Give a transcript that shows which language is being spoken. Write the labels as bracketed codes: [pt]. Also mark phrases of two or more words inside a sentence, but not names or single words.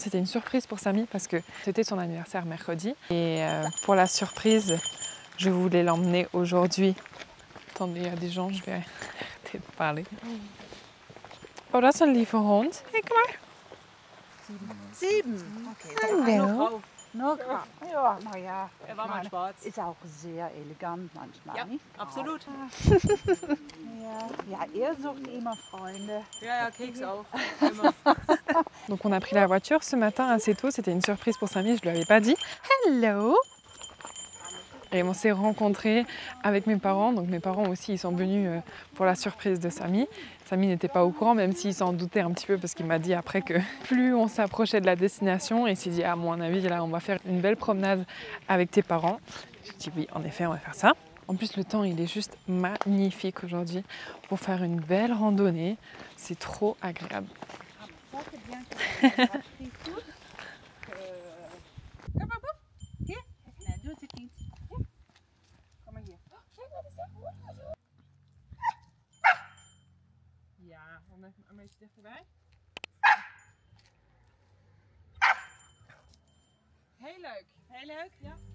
[fr] C'était une surprise pour Samy parce que c'était son anniversaire mercredi. Et pour la surprise, je voulais l'emmener aujourd'hui. Attendez, il y a des gens, je vais arrêter de parler. [nl] Oh, dat is een lieve hond. Hey, kom maar. 7. Hallo. Nog, ja, nou ja. [de] Er war mal schwarz. Ist auch sehr elegant manchmal, Ja, nicht? absolut. Ja, er sucht immer Freunde. Ja, Keks auch. Immer. [fr] Donc on a pris la voiture ce matin assez tôt. C'était une surprise pour Samy, je ne lui avais pas dit. Hello. Et on s'est rencontrés avec mes parents. Donc mes parents aussi, ils sont venus pour la surprise de Samy. Samy n'était pas au courant, même s'il s'en doutait un petit peu parce qu'il m'a dit après que plus on s'approchait de la destination, il s'est dit à mon avis là on va faire une belle promenade avec tes parents. J'ai dit oui, en effet on va faire ça. En plus le temps il est juste magnifique aujourd'hui pour faire une belle randonnée. C'est trop agréable. Ça, c'est bien que ça a pris tout. [nl] Hier. Nee, doe het niet. Kom maar hier. Ja, een beetje dichterbij. Heel leuk. Heel leuk, ja.